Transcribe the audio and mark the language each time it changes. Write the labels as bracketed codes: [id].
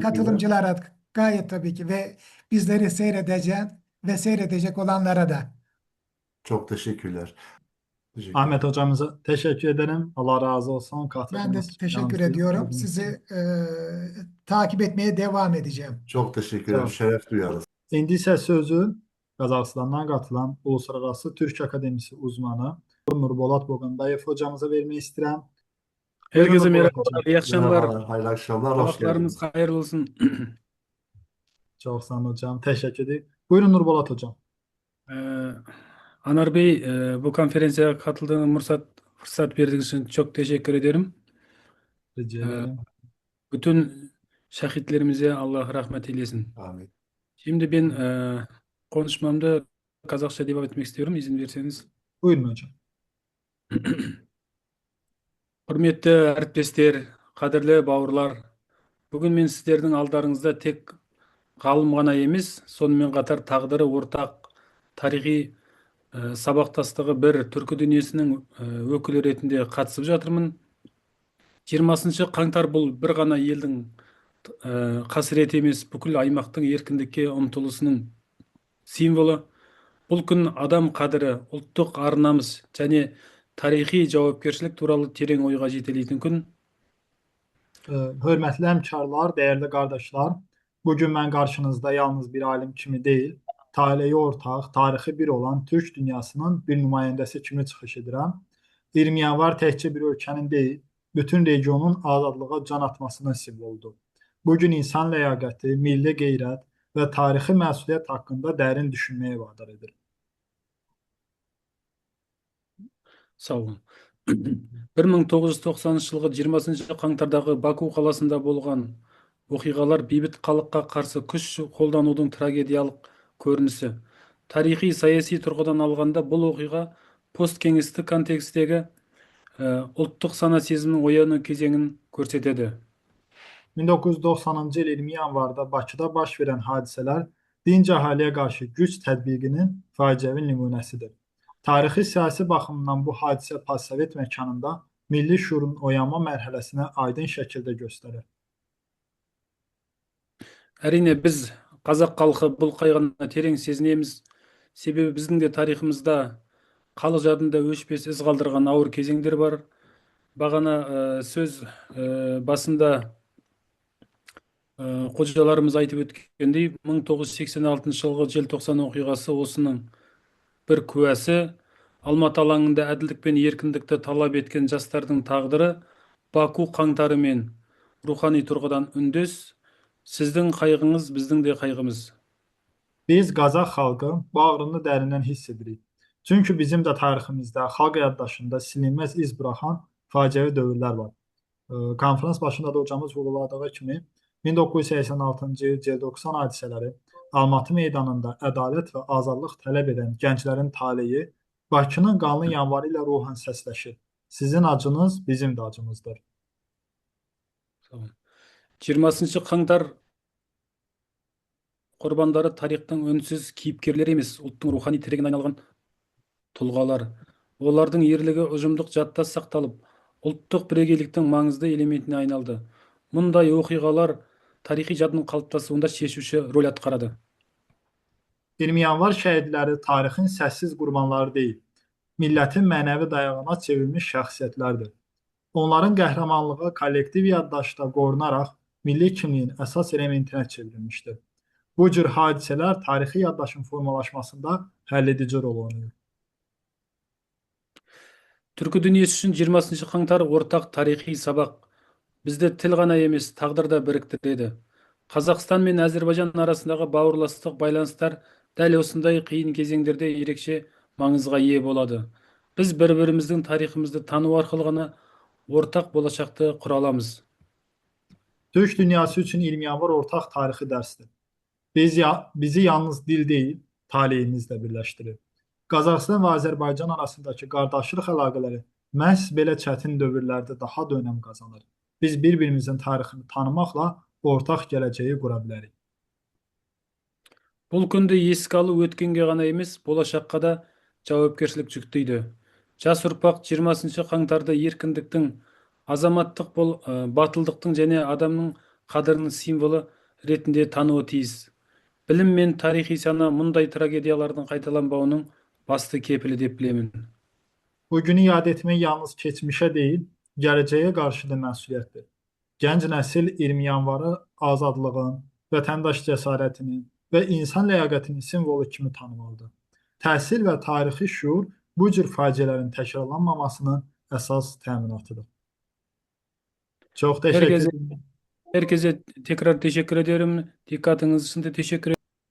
[tr] katılımcılara gayet tabii ki ve bizleri seyredecek olanlara da. Çok teşekkürler. Teşekkür Ahmet ederim. hocamıza teşekkür ederim. Allah razı olsun Ben de katıldığınız için, teşekkür yanınızda ediyorum. olduğunuz Sizi için. takip etmeye devam edeceğim. Çok teşekkür ederim. Sağ olun. Şeref duyarız. [az] İndi isə sözü Qazaxıstandan qatılan Uluslararası Türk Akademisi uzmanı Nur Polat Boğandayev hocamıza vermək istəyirəm. Buyurun [tr] Herkese Nur Polat hocam. merhabalar, iyi akşamlar. Merhabalar, hayırlı akşamlar, hoş Sabahlarınız geldiniz. hayırlı olsun. [az] Çox sağ olun hocam. Təşəkkür edirəm. Buyurun Nur Polat hocam. [tr] Ee, Anar Bey, bu konferansiya katıldığınız fırsat verdiğiniz için çok teşekkür ederim. Rica Ee, ederim. Bütün şehitlerimize Allah rahmet eylesin. Amin. Şimdi ben konuşmamda Kazakça devam etmek istiyorum, izin verirseniz. Buyurun hocam. [kk] Құрметті әріптестер, қадірлі бауырлар, бүгін мен сіздердің алдарыңызда тек ғалым ғана емес, сонымен қатар тағдыры ортақ тарихи сабақтастығы бір түркі дүниесінің өкілі ретінде қатысып жатырмын. 20 қаңтар бұл бір ғана елдің қасіреті емес, бүкіл аймақтың еркіндікке ұмтылысының символы. Бұл күн адам қадірі, ұлттық ар-намыс және tarixi cavabkerşilik туралы tereň oyga жетелейтин күн. [az] Hörmətli həmkarlar, dəyərli qardaşlar, bugün mən qarşınızda yalnız bir alim kimi deyil, taleyi ortaq, tarixi bir olan Türk dünyasının bir nümayəndəsi kimi çıxış edirəm. 20 yanvar təkcə bir ölkənin deyil, bütün regionun azadlığa can atmasının simvoludur. Bugün insan ləyaqəti, milli qeyrət və tarixi məsuliyyət haqqında dərin düşünməyə vadar edir. Sağ olun. [kk] 1990 жылғы 20 қаңтардағы Баку қаласында болған оқиғалар бейбіт халыққа қарсы күш қолданудың трагедиялық көрінісі. Тарихи саяси тұрғыдан алғанда бұл оқиға посткеңестік контекстегі ұлттық сана сезімінің ояну кезеңін көрсетеді. [az] 1990-cı il 20 yanvarda Bakıda baş verən hadisələr dinc əhaliyə qarşı güc tətbiqinin faciəvi nümunəsidir. Tarixi siyasi baxımdan bu hadisə postsovet məkanında milli şuurun oyanma mərhələsini aydın şəkildə göstərir. [kk] Әрине біз қазақ халқы бұл қайғыны терең сезінеміз. Себебі біздің де тарихымызда халық жадында өшпес із қалдырған ауыр кезеңдер бар. Бағана сөз басында қожаларымыз айтып өткендей, 1986 жылғы желтоқсан оқиғасы осының бір куәсі. Алматы алаңында әділдік пен еркіндікті талап еткен жастардың тағдыры Баку қаңтары мен рухани тұрғыдан үндес. Sizдің қайғыңыз біздің де қайғымыз. [az] Biz Qazaq xalqı bu ağrını dərindən hiss edirik. Çünki bizim də tariximizdə, xalq yaddaşında silinməz iz buraxan faciəvi dövrlər var. Konferans başında da hocamız vurğuladığı kimi 1986-cı il C90 hadisələri Almatı meydanında ədalət və azadlıq tələb edən gənclərin taleyi Bakının qanlı yanvarı ilə ruhən səsləşir. Sizin acınız bizim də acımızdır. Sağ olun. [kk] 20 қаңтар құрбандары тарихтың үнсіз кейіпкерлері емес, ұлттың рухани тірегіне айналған тұлғалар. Олардың ерлігі ұжымдық жадта сақталып, ұлттық бірегейліктің маңызды элементіне айналды. Мұндай оқиғалар тарихи жадының қалыптасуында шешуші рөл атқарады. [az] 20 yanvar şəhidləri tarixin səssiz qurbanları deyil, millətin mənəvi dayağına çevrilmiş şəxsiyyətlərdir. Onların qəhrəmanlığı kollektiv yaddaşda qorunaraq milli kimliyin əsas elementinə çevrilmişdir. Bu cür hadisələr tarixi yaddaşın formalaşmasında həlledici rol oynayır. [kk] Түркі дүниесі үшін 20 қаңтар ортақ тарихи сабақ. Бізді тіл ғана емес, тағдыр да біріктіреді. Қазақстан мен Әзербайжан арасындағы бауырластық байланыстар дәл осындай қиын кезеңдерде ерекше маңызға ие болады. Біз бір-біріміздің тарихымызды тану арқылы ғана ортақ болашақты құра аламыз. [az] Türk dünyası üçün 20 yanvar ortaq tarixi dərsdir. Bizi yalnız dil deyil, taleyimiz də birləşdirir. Qazaxıstan və Azərbaycan arasındakı qardaşlıq əlaqələri məhz belə çətin dövrlərdə daha da önəm qazanır. Biz bir-birimizin tarixini tanımaqla ortaq gələcəyi qura bilərik. [kk] Бұл күнді еске алу өткенге ғана емес, болашаққа да жауапкершілік жүктейді. Жас ұрпақ 20 қаңтарды еркіндіктің, азаматтық батылдықтың және адамның қадірінің символы ретінде тануы тиіс. Білім мен тарихи сана мұндай трагедиялардың қайталанбауының басты kepili деп білемін. [az] Bu günü yad etmək yalnız keçmişə deyil, gələcəyə qarşı da məsuliyyətdir. Gənc nəsil 20 yanvarı azadlığın, vətəndaş cəsarətinin və insan ləyaqətinin simvolu kimi tanımalıdır. Təhsil və tarixi şuur bu cür faciələrin təkrarlanmamasının əsas təminatıdır. Çox təşəkkür ederim. [tr] Herkese tekrar teşekkür ederim. Dikkatiniz için de teşekkür ederim.